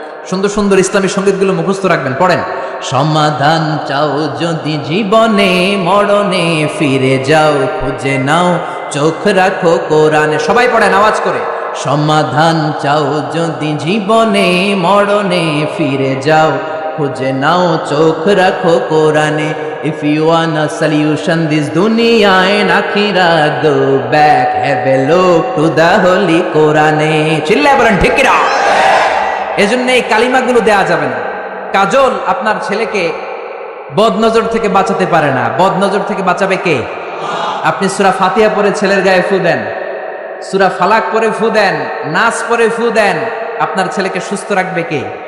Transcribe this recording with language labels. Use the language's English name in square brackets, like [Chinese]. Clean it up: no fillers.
[Bangla] সুন্দর সুন্দর ইসলামী সঙ্গীতগুলো মুখস্থ রাখবেন, পড়েন। সমাধান চাও যদি জীবনে, মরণে ফিরে যাও, খুঁজে নাও, চোখ রাখো কোরআনে। সবাই পড়েন আওয়াজ করে। সমাধান চাও যদি জীবনে, মরণে ফিরে যাও, খুঁজে নাও, চোখ রাখো কোরআনে। [English] If you want a solution this dunya and akhirah, go back, have a look to the holy Quran. [Bangla] চিল্লায় বলেন ঠিক কিনা? এজন্য এই কালিমাগুলো দেয়া যাবে না। কাজল আপনার ছেলেকে বদনজর থেকে বাঁচাতে পারে না। বদনজর থেকে বাঁচাবে কে? আপনি সূরা ফাতিহা পড়ে ছেলের গায়ে ফু দেন, সূরা ফালাক পড়ে ফু দেন, নাস পড়ে ফু দেন, আপনার ছেলেকে সুস্থ রাখবে কে?